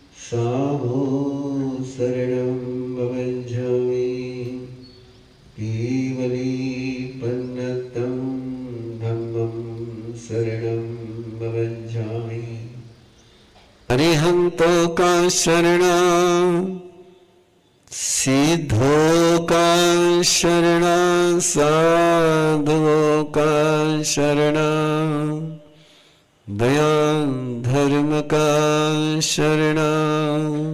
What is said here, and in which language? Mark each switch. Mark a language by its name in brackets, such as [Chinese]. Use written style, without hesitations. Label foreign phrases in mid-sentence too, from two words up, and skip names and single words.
[Prakrit languages] साधो शरणं भवञ्झामि केवलीपन्नतं धम्मं शरणं भवञ्झामि [Hindi] अरिहन्तो का शरणं सिद्धों का शरणं साधुओं का शरणं दया धर्म का शरणं